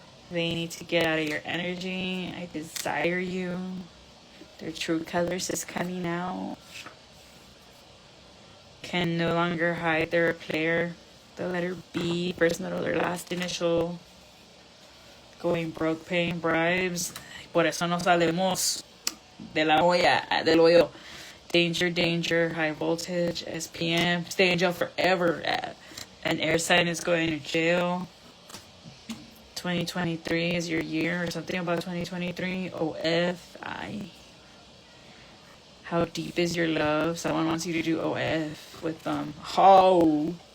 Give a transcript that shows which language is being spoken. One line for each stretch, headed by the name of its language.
English: They need to get out of your energy. I desire you. Their true colors is coming out. Can no longer hide they're a player. The letter B, first, middle, or last initial. Going broke, paying bribes.
Spanish: Por eso no salimos de la olla, del hoyo.
English: Danger, danger, high voltage, SPM. Stay in jail forever. An air sign is going to jail. 2023 is your year, or something about 2023. OF. How deep is your love? Someone wants you to do OF with them. How?